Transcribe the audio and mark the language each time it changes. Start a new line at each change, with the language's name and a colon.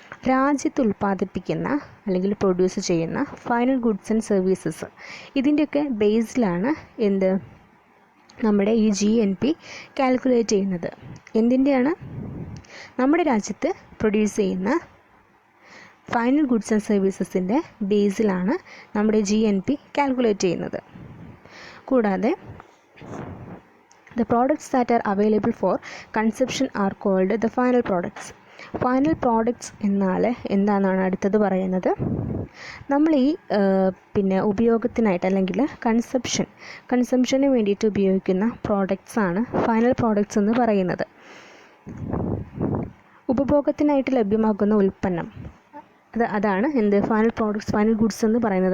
Malayalam: രാജ്യത്ത് ഉൽപ്പാദിപ്പിക്കുന്ന അല്ലെങ്കിൽ പ്രൊഡ്യൂസ് ചെയ്യുന്ന ഫൈനൽ ഗുഡ്സ് ആൻഡ് സർവീസസ് ഇതിൻ്റെയൊക്കെ ബേസിലാണ് നമ്മുടെ ഈ GNP കാൽക്കുലേറ്റ് ചെയ്യുന്നത്. എന്തിൻ്റെയാണ്? നമ്മുടെ രാജ്യത്ത് പ്രൊഡ്യൂസ് ചെയ്യുന്ന ഫൈനൽ ഗുഡ്സ് ആൻഡ് സർവീസസിൻ്റെ ബേസിലാണ് നമ്മുടെ GNP കാൽക്കുലേറ്റ് ചെയ്യുന്നത്.
English: കൂടാതെ the products that are available for consumption are called the final products.
Malayalam: Final products എന്നാൽ എന്താണെന്നാണ് അടുത്തത് പറയുന്നത്. നമ്മൾ ഈ ഉപയോഗത്തിനായിട്ട് അല്ലെങ്കിൽ കൺസംഷന് വേണ്ടിയിട്ട് ഉപയോഗിക്കുന്ന പ്രോഡക്റ്റ്സാണ് ഫൈനൽ പ്രോഡക്റ്റ്സ് എന്ന് പറയുന്നത്. ഉപഭോഗത്തിനായിട്ട് ലഭ്യമാകുന്ന ഉൽപ്പന്നം അതാണ് ഫൈനൽ ഗുഡ്സ് എന്ന് പറയുന്നത്.